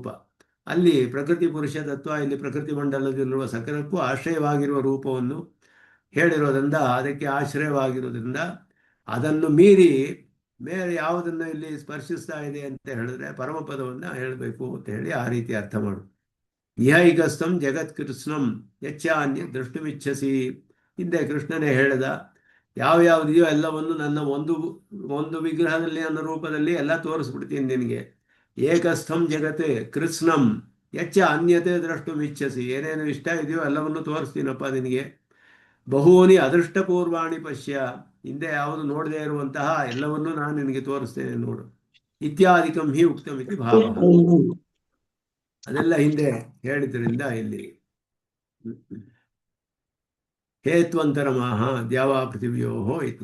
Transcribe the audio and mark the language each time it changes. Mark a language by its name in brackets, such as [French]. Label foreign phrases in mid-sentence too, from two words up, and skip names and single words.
[Kannada] ಅಲ್ಲಿ ಪ್ರಕೃತಿ ಪುರುಷ ತತ್ವ, ಇಲ್ಲಿ ಪ್ರಕೃತಿ ಮಂಡಲದಲ್ಲಿರುವ ಸಕಲಕ್ಕೂ ಆಶ್ರಯವಾಗಿರುವ ರೂಪವನ್ನು ಹೇಳಿರೋದ್ರಿಂದ, ಅದಕ್ಕೆ ಆಶ್ರಯವಾಗಿರೋದ್ರಿಂದ ಅದನ್ನು ಮೀರಿ ಬೇರೆ ಯಾವುದನ್ನು ಇಲ್ಲಿ ಸ್ಪರ್ಶಿಸ್ತಾ ಇದೆ ಅಂತ ಹೇಳಿದ್ರೆ ಪರಮಪದವನ್ನು ಹೇಳಬೇಕು ಅಂತ ಹೇಳಿ ಆ ರೀತಿ ಅರ್ಥ ಮಾಡು. [Sanskrit] ಇಹೈಕಸ್ಥಂ ಜಗತ್ ಕೃಷ್ಣಂ ಯಚ್ಚಾನ್ಯ ದ್ರಷ್ಟುಮಿಚ್ಛಸಿ. [Kannada] ಹಿಂದೆ ಕೃಷ್ಣನೇ ಹೇಳಿದ, ಯಾವ್ಯಾವುದೆಯೋ ಎಲ್ಲವನ್ನು ನನ್ನ ಒಂದು ವಿಗ್ರಹದಲ್ಲಿ, ನನ್ನ ರೂಪದಲ್ಲಿ ಎಲ್ಲ ತೋರಿಸ್ಬಿಡ್ತೀನಿ ನಿನಗೆ. [Sanskrit] ಏಕಸ್ಥಂ ಜಗತ್ ಕೃಷ್ಣಂ ಯಚ್ಚ ಅನ್ಯತೆ ದ್ರಷ್ಟುಮಿಚ್ಛಸಿ. [Kannada] ಏನೇನು ಇಷ್ಟ ಇದೆಯೋ ಎಲ್ಲವನ್ನು ತೋರಿಸ್ತೀನಪ್ಪ ನಿನಗೆ. [Sanskrit] ಬಹೂನಿ ಅದೃಷ್ಟಪೂರ್ವಾಣಿ ಪಶ್ಯ, [Kannada] ಹಿಂದೆ ಯಾವುದು ನೋಡದೇ ಇರುವಂತಹ ಎಲ್ಲವನ್ನೂ ನಾನು ನಿನಗೆ ತೋರಿಸ್ತೇನೆ ನೋಡು. [Sanskrit] ಇತ್ಯಾದಿಕಂ ಹಿ ಉಕ್ತಂ ಇತಿ ಭಾವ. [Kannada] ಅದೆಲ್ಲ ಹಿಂದೆ ಹೇಳಿದ್ರಿಂದ ಇಲ್ಲಿ [Sanskrit] ಹೇತ್ವಂತರಮಾಹ ದ್ಯಾವಾ ಪೃಥಿವ್ಯೋಹೋ ಇತಿ.